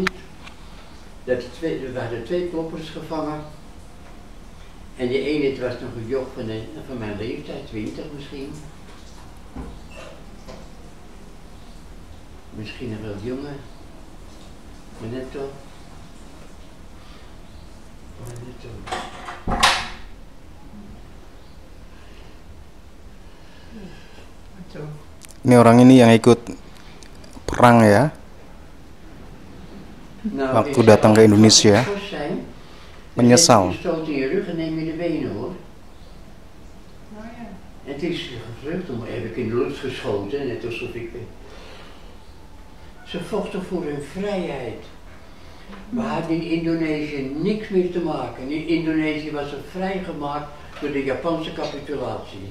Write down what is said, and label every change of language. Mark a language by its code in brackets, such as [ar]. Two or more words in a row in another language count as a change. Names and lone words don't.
[nl] Er waren 2 kloppers gevangen. En die ene, het was nog een joch van mijn leeftijd, 20 misschien. Misschien nog wel jonger. Maar net toch. [id] Ini orang ini yang ikut perang ya, waktu datang ke Indonesia, menyesal. [nl] Het is gevlucht, dan heb ik in de lucht geschoten, net alsof ik... Ze vochten voor hun vrijheid. We hadden in Indonesië niks meer te maken. In Indonesië was het vrijgemaakt door de Japanse capitulatie.